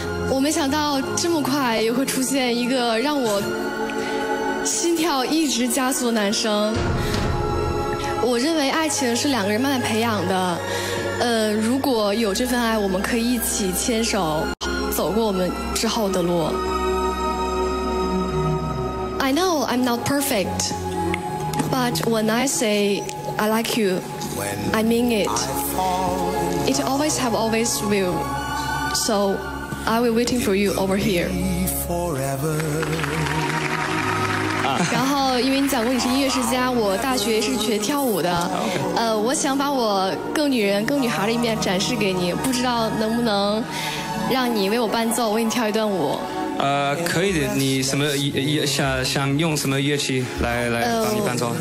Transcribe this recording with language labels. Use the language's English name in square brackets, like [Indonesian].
[Chinese] 我没想到这么快也会出现一个让我心跳一直加速的男生。我认为爱情是2个人慢慢培养的，如果有这份爱，我们可以一起牵手走过我们之后的路。 [English] I know I'm not perfect. But when I say I like you, I mean it. It always will. So I will waiting for you over here. [Chinese] 然后因为你讲过你是音乐世家，我大学是学跳舞的，我想把我更女人、更女孩的一面展示给你，不知道能不能让你为我伴奏，为你跳一段舞。可以的。你什么想用什么乐器来帮你伴奏